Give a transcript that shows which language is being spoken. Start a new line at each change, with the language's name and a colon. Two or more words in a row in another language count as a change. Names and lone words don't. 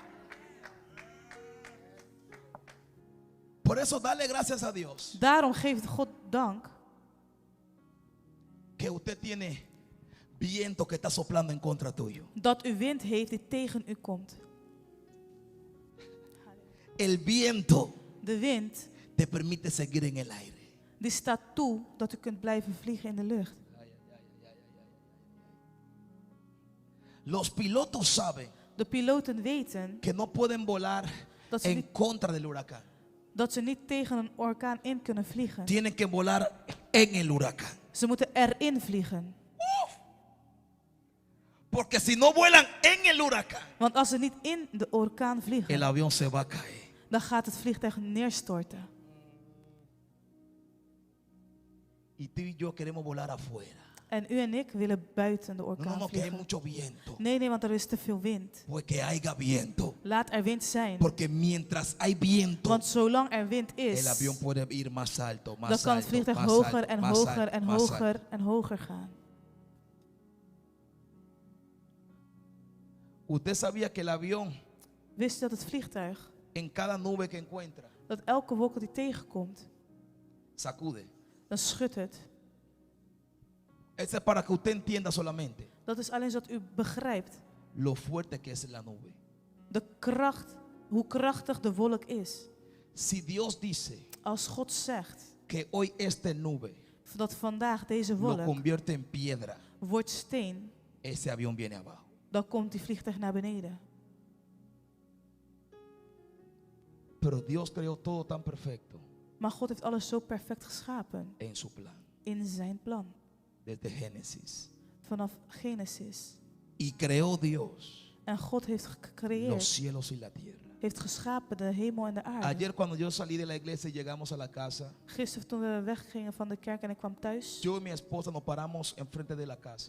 Spanish: Por eso dale gracias a Dios
Dutch: Daarom geeft God dank
Spanish: que usted tiene viento que está soplando en contra tuyo.
Dutch: dat u wind heeft die tegen u komt.
Spanish: El viento
Dutch: De wind
Spanish: te permite seguir en el aire.
Dutch: die staat toe dat u kunt blijven vliegen in de lucht.
Spanish: Los pilotos saben
Dutch: De piloten weten
Spanish: que no pueden volar
Dutch: Dat ze
Spanish: en
Dutch: niet-
Spanish: contra del huracán.
Dutch: dat ze niet tegen een orkaan in kunnen vliegen.
Spanish: Tienen que volar en el huracán.
Dutch: Ze moeten erin vliegen.
Spanish: Porque si no vuelan en el huracán,
Dutch: Want als ze niet in de orkaan
Spanish: el
Dutch: vliegen,
Spanish: avión se va a caer.
Dutch: dan gaat het vliegtuig neerstorten.
Spanish: Y tú y yo queremos volar afuera.
Dutch: En u en ik willen buiten de
Spanish: No,
Dutch: orkaan
Spanish: no, que hay
Dutch: vliegen.
Spanish: mucho viento.
Dutch: Nee, want er is te veel wind.
Spanish: Pues que haya viento.
Dutch: Laat er wind zijn.
Spanish: Porque mientras hay viento,
Dutch: Want zolang er wind
Spanish: el
Dutch: is,
Spanish: avión puede ir más alto,
Dutch: dan
Spanish: más
Dutch: kan het
Spanish: alto,
Dutch: vliegtuig
Spanish: más
Dutch: hoger
Spanish: alto,
Dutch: en
Spanish: más
Dutch: hoger
Spanish: alto,
Dutch: en
Spanish: más alto.
Dutch: hoger en hoger gaan.
Spanish: Usted sabía que el avión,
Dutch: Wist u dat het vliegtuig,
Spanish: en cada nube que encuentra,
Dutch: dat elke wolk die tegenkomt,
Spanish: sacude?
Dutch: dan schudt het.
Spanish: Eso es para que usted entienda solamente
Dutch: Dat is alleen zodat u begrijpt
Spanish: lo fuerte que es la nube.
Dutch: de kracht, hoe krachtig de wolk is.
Spanish: Si Dios dice
Dutch: Als God zegt
Spanish: que hoy esta nube
Dutch: dat vandaag deze
Spanish: lo
Dutch: wolk
Spanish: convierte en piedra,
Dutch: wordt steen,
Spanish: ese avión viene abajo.
Dutch: dan komt die vliegtuig naar beneden.
Spanish: Pero Dios creó todo tan perfecto
Dutch: Maar God heeft alles zo perfect geschapen
Spanish: en su plan,
Dutch: in zijn plan.
Spanish: desde Génesis.
Dutch: Vanaf Genesis.
Spanish: Y creó Dios
Dutch: En God heeft
Spanish: los
Dutch: gecreëerd,
Spanish: cielos y la tierra.
Dutch: heeft geschapen de hemel en de aarde.
Spanish: Ayer cuando yo salí de la iglesia y llegamos a la casa,
Dutch: Gisteren toen we weggingen van de kerk en ik kwam thuis.
Spanish: yo y mi esposa nos paramos enfrente de la casa